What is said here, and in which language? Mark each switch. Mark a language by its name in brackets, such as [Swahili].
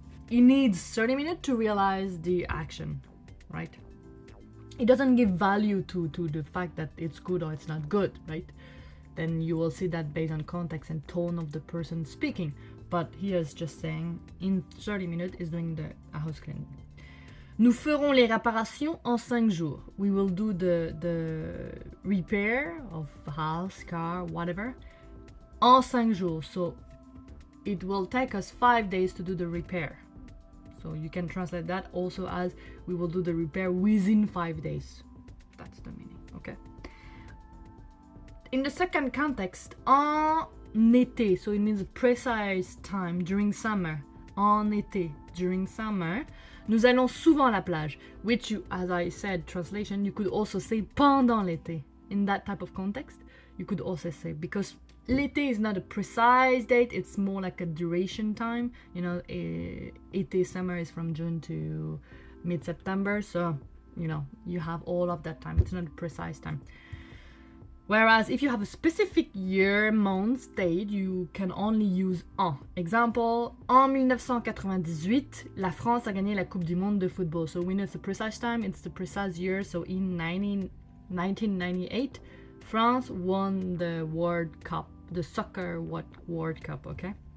[English] he needs 30 minutes to realize the action, right? It doesn't give value to the fact that it's good or it's not good, right? Then you will see that based on context and tone of the person speaking. But he is just saying, in 30 minutes, is doing the house cleaning. [French] Nous ferons les réparations en 5 jours. [English] We will do the repair of house, car, whatever, [French] en 5 jours. [English] So it will take us 5 days to do the repair. So you can translate that also as we will do the repair within 5 days. That's the meaning, okay? In the second context, en été, so it means a precise time during summer. En été, during summer, [French] nous allons souvent à la plage, [English] which you, as I said, translation, you could also say [French] pendant l'été. [English] In that type of context, you could also say, because l'été is not a precise date, it's more like a duration time. You know, été, summer is from June to mid-September, so, you know, you have all of that time. It's not a precise time. Whereas if you have a specific year, month, date, you can only use en. [French] Example, en 1998, la France a gagné la Coupe du Monde de football. [English] So we know it's the precise time, it's the precise year. So in 1998, France won the World Cup, the soccer World Cup, okay?